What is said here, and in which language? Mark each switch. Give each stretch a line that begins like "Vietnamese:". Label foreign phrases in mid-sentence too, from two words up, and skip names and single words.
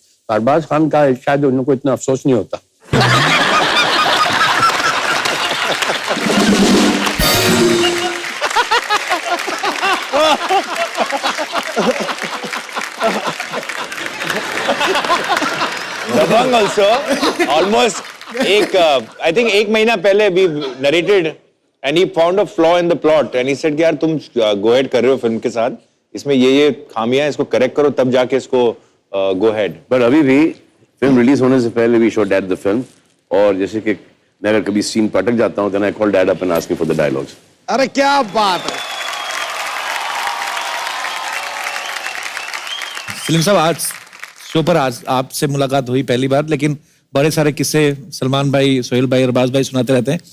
Hindi: अरबाज खान का शायद उनको इतना अफसोस नहीं होता।
English: दबंग also almost I think
Hindi: एक महीना पहले
English: we narrated and he found a flaw in the plot and he said
Hindi: कि यार तुम
English: go ahead
Hindi: कर रहे हो फिल्म के साथ, इसमें ये खामियां हैं, इसको करेक्ट करो तब जाके इसको
English: go ahead।
Hindi: पर अभी भी फिल्म रिलीज होने से पहले भी
English: show dad the film,
Hindi: और जैसे कि मैं अगर कभी सीन पर अटक जाता हूँ तो
English: I call dad up and ask for the dialogs.
Hindi: अरे क्या बात है। सलीम साहब आज शो पर आज आपसे मुलाकात हुई पहली बार, लेकिन बड़े सारे किस्से सलमान भाई, सोहेल भाई, अरबाज भाई सुनाते रहते हैं।